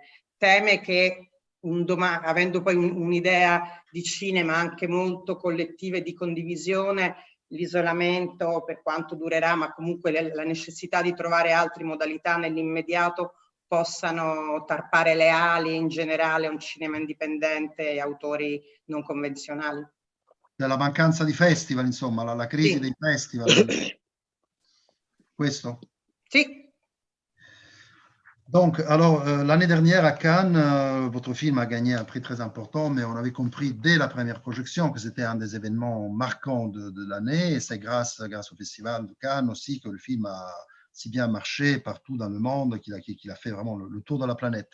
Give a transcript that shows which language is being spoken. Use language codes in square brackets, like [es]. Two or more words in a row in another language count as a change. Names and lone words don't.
[it] Teme che avendo poi un'idea di cinema anche molto collettiva e di condivisione, l'isolamento, per quanto durerà, ma comunque la necessità di trovare altre modalità nell'immediato possano tarpare le ali in generale a un cinema indipendente e autori non convenzionali? Della mancanza di festival, insomma, la crisi dei festival. Questo? Sì. [fr] Donc, alors, l'année dernière à Cannes, votre film a gagné un prix très important, mais on avait compris dès la première projection que c'était un des événements marquants de l'année, et c'est grâce au Festival de Cannes aussi que le film a si bien marché partout dans le monde, qu'il a fait vraiment le tour de la planète.